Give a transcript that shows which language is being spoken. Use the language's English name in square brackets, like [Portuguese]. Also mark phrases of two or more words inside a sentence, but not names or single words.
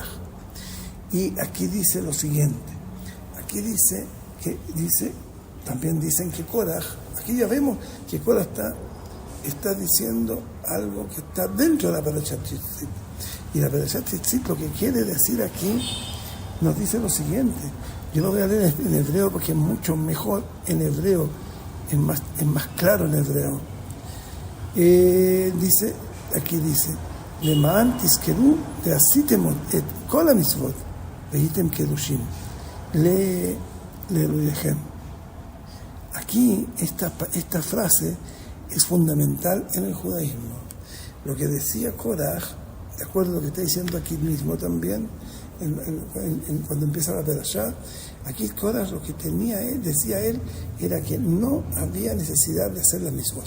[Spanish] Y aquí dice lo siguiente. Aquí también dicen que Korah, aquí ya vemos que Korah está diciendo algo que está dentro de la Perashat Tzitzit. Y la Perashat Tzitzit lo que quiere decir aquí nos dice lo siguiente. Yo lo voy a leer en hebreo porque es mucho mejor en hebreo, es más claro en hebreo. Aquí dice, [Hebrew] למען תזכרו ועשיתם את כל המצוות והייתם קדושים לאלוהיכם. [Spanish] Aquí esta frase es fundamental en el judaísmo. Lo que decía Korah, de acuerdo a lo que está diciendo aquí mismo también, cuando empieza la Perashá, aquí Korah lo que decía él, era que no había necesidad de hacer las mitzvot.